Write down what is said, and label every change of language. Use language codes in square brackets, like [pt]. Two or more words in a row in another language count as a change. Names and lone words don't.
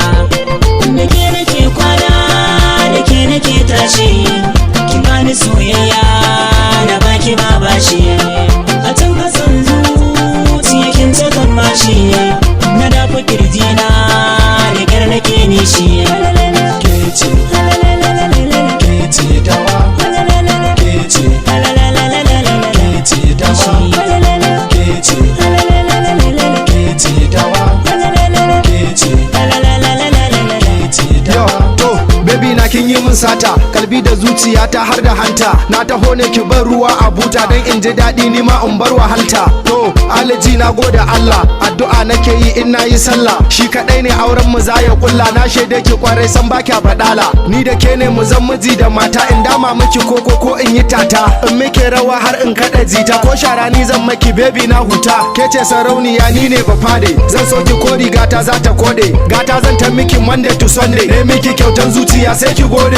[ha] Da ke nake kwana, da ke nake tashi, ki bani soyayya da baki ba bashi. A can kasan zuciya kin sakan mashi, na dafa kirjina da kyar nake nishi. Kece, kece dawa, kece, kece dawa, kece, kece dawa, kece, kece dawa. To, baby na kin yi min sata, kalbi da zuciyata har da hanta, na taho ne ki bar ruwa a buta, dan in ji daɗi ni ma in bar wahalta. To, alaji na gode Allah, addu'a nake yi in nayi sallah, shi kadai ne auren mu za ya kulla, na shaide ki kwarai san baki badala, ni da ke ne mu zan miji da mata, in dama miki koko ko in yi tata, in muke rawa har in kada jita, ko shara ni zan maki baby na huta, ke ce sarauniya ni ne bafade, zan so ki ko rigata za ta kode, gata zan ta miki [en] Monday to Sunday, [ha] ne miki kyautan zuciya sai ki gode.